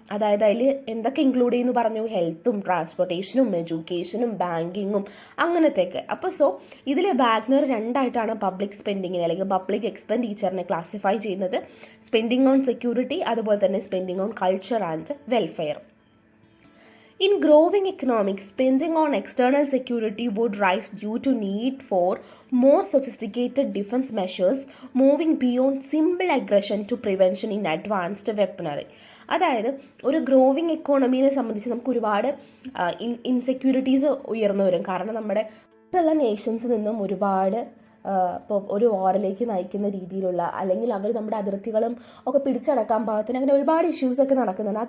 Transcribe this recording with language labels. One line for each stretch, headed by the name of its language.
Malayalam: അതായത് അതിൽ എന്തൊക്കെ ഇൻക്ലൂഡ് ചെയ്യുന്നു പറഞ്ഞു, ഹെൽത്തും ട്രാൻസ്പോർട്ടേഷനും എഡ്യൂക്കേഷനും ബാങ്കിങ്ങും അങ്ങനത്തെയൊക്കെ. അപ്പോൾ സോ ഇതിൽ വാഗ്നർ രണ്ടായിട്ടാണ് പബ്ലിക് സ്പെൻഡിങ്ങിനെ അല്ലെങ്കിൽ പബ്ലിക് എക്സ്പെൻഡിച്ചറിനെ ക്ലാസിഫൈ ചെയ്യുന്നത്.
English: spending on security,
Malayalam: അതുപോലെ തന്നെ
English: Spending on culture and welfare. In growing economics, spending on external security would rise due to need for more sophisticated defense measures, moving beyond simple aggression to prevention in advanced weaponry.
Malayalam: അതായത് ഒരു growing എക്കോണമീനെ സംബന്ധിച്ച് നമുക്ക് ഒരുപാട് insecurities ഉയർന്നു വരും. കാരണം നമ്മുടെ മറ്റുള്ള നേഷൻസിൽ നിന്നും ഒരുപാട് ഇപ്പോൾ ഒരു വാറിലേക്ക് നയിക്കുന്ന രീതിയിലുള്ള അല്ലെങ്കിൽ അവർ നമ്മുടെ അതിർത്തികളും ഒക്കെ പിടിച്ചടക്കാൻ പാകത്തിന് അങ്ങനെ ഒരുപാട് ഇഷ്യൂസൊക്കെ നടക്കുന്നുണ്ട്.